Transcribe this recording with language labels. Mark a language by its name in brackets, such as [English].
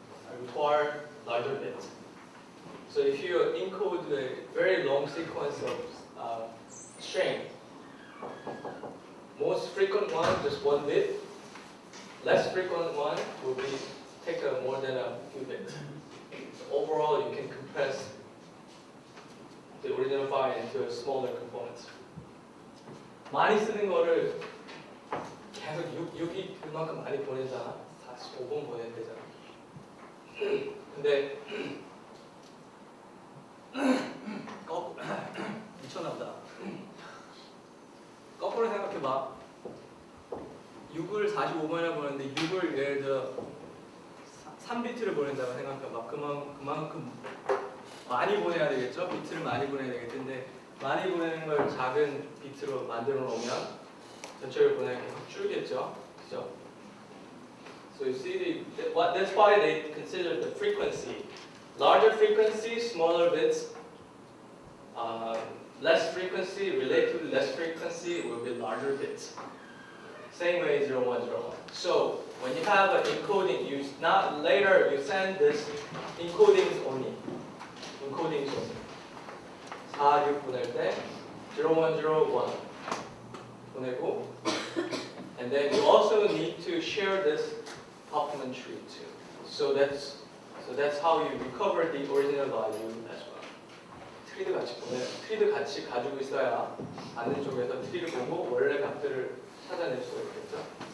[English] I require larger bits. So if you encode a very long sequence of string, most frequent one just 1 bit, less frequent one will be take more than a few bits. So overall, you can compress the original file into smaller components. [Korean] 많이 쓰는 거를 계속 6이 그만큼 많이 보내잖아. 45번 보내야 되잖아. 근데 미쳤나 보다. 거꾸로 생각해봐. 6을 45번이나 보냈는데 6을 예를 들어 3비트를 보낸다고 생각해봐. 그만큼 많이 보내야 되겠죠? 비트를 많이 보내야 되겠는데 많이 보내는 걸 작은 비트로 만들어 놓으면 전체를 보내는 게 계속 줄겠죠? 그죠? [English] So you see, that's why they consider the frequency. Larger frequency, smaller bits. Less frequency, relatively less frequency will be larger bits. Same way 0101. So when you have an encoding, you not later you send this encodings only. Encodings only. [Korean] 4, 6 보낼 때 0101 보내고, [English] and then you also need to share this Huffman tree too. So that's how you recover the original value as well. [Korean] 트리도 같이 트리도 같이 가지고 있어야 반대쪽에서 트리를 보고 원래 값들을 찾아낼 수가 있겠죠.